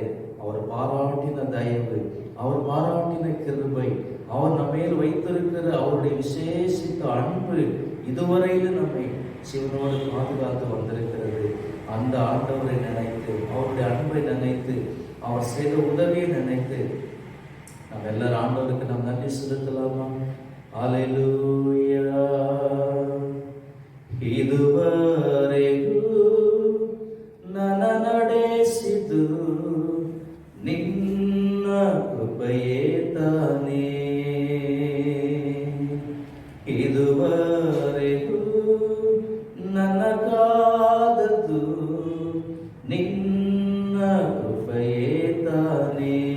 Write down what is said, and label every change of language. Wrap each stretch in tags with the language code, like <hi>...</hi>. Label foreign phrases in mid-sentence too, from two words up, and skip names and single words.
<ta>அவர் பாராட்டின தயவு, அவர் பாராட்டின கிருபை, அவர் நம்ம மேல் வைத்திருக்கிற அவருடைய விசேஷித்த அன்பு இதுவரையிலும் நம்மை ஜீவனோடு பாதுகாத்து வந்திருக்கிறது. அந்த ஆண்டவரை நினைத்து, அவருடைய அன்பை நினைத்து, அவர் செய்த உதவியை நினைத்து நம்ம எல்லாரும் ஆண்டவருக்கு நாம் நன்றி செலுத்தலாமா? ஹல்லேலூயா.</ta> <kn>ಇದುವರೆಗೂ ನನ್ನ ನಡೆಸಿದು ನಿನ್ನ ಕೃಪೆಯೇ ತಾನೇ. ಇದುವರೆಗೂ ನನ್ನ ಕಾದದ್ದು ನಿನ್ನ ಕೃಪೆಯೇ ತಾನೇ.</kn>